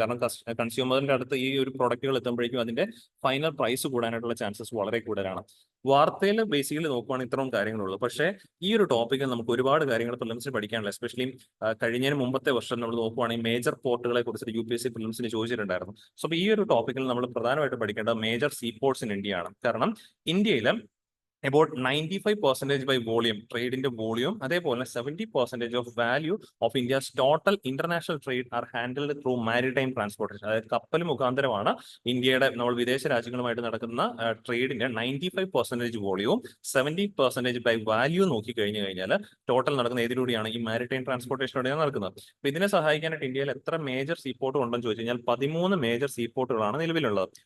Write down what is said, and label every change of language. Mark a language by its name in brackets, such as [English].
[Malayalam] കാരണം കൺസ്യൂമറിന്റെ അടുത്ത് ഈ ഒരു പ്രൊഡക്റ്റുകൾ എത്തുമ്പോഴേക്കും അതിന്റെ ഫൈനൽ പ്രൈസ് കൂടാനായിട്ടുള്ള ചാൻസസ് വളരെ കൂടുതലാണ്. വാർത്തയിൽ ബേസിക്കലി നോക്കുവാണെങ്കിൽ ഇത്രയും കാര്യങ്ങളുള്ളൂ. പക്ഷേ ഈ ഒരു ടോപ്പിക്കിൽ നമുക്ക് ഒരുപാട് കാര്യങ്ങൾ പ്രിലിംസിന് പഠിക്കാനുള്ള, എസ്പെഷ്യലി കഴിഞ്ഞതിന് മുമ്പത്തെ വർഷം നമ്മൾ നോക്കുവാണെങ്കിൽ മേജർ പോർട്ടുകളെ കുറിച്ച് UPSC പ്രിലിംസിന് ചോദിച്ചിട്ടുണ്ടായിരുന്നു. സോ ഈ ഒരു ടോപ്പിക്കിൽ നമ്മൾ പ്രധാനമായിട്ട് പഠിക്കേണ്ടത് major see ports in India ആണ്. കാരണം ഇന്ത്യയിലെ [English] about 95% by volume, trade in the volume, [Malayalam] അതേപോലെ [English] 70% of value of India's total international trade are handled through maritime transportation. [Malayalam] അതായത് കപ്പൽ മുഖാന്തരമാണ് ഇന്ത്യയുടെ നമ്മൾ വിദേശ രാജ്യങ്ങളുമായിട്ട് നടക്കുന്ന ട്രേഡിന്റെ 95% വോളിയവും 70% ബൈ വാല്യൂ നോക്കി കഴിഞ്ഞു കഴിഞ്ഞാൽ ടോട്ടൽ നടക്കുന്ന ഏതിലൂടെയാണ്? ഈ മാരിടൈം ട്രാൻസ്പോർട്ടേഷനിലൂടെയാണ് നടക്കുന്നത്. അപ്പൊ ഇതിനെ സഹായിക്കാനായിട്ട് ഇന്ത്യയിൽ എത്ര മേജർ സീപോർട്ട് ഉണ്ടെന്ന് ചോദിച്ചു കഴിഞ്ഞാൽ 13 മേജർ സീപോർട്ടുകളാണ് നിലവിലുള്ളത്.